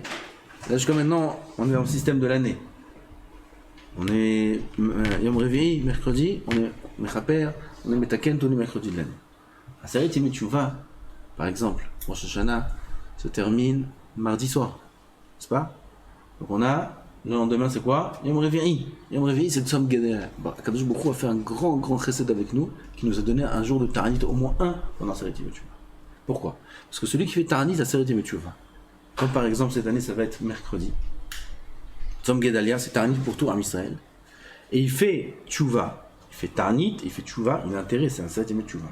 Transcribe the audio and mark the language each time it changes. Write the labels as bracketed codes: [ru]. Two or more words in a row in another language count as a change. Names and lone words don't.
[fr] Là jusqu'à maintenant, on est dans le système de l'année. On est [he] יום רביעי, [fr] mercredi, on est mechaper, on est metaken tous les mercredis de l'année. [he] עשרת ימי תשובה, [fr] par exemple, Rosh Hashanah se termine mardi soir, n'est-ce pas? Donc on a, le lendemain c'est quoi? [he] יום רביעי. יום רביעי c'est צום גדליה. הקדוש ברוך הוא [fr] a fait un grand chesed avec nous, qui nous a donné un jour de Ta'anit, au moins un, pendant [he] עשרת ימי תשובה. [fr] Pourquoi? Parce que celui qui fait Ta'anit, [he] עשרת ימי תשובה, [fr] comme par exemple cette année ça va être mercredi, [he] צום גדליה, [fr] c'est Ta'anit pour tout [he] עם ישראל, [fr] et il fait Teshuvah, il fait Ta'anit, il fait Teshuvah, il a intérêt, c'est [he] עשרת ימי תשובה.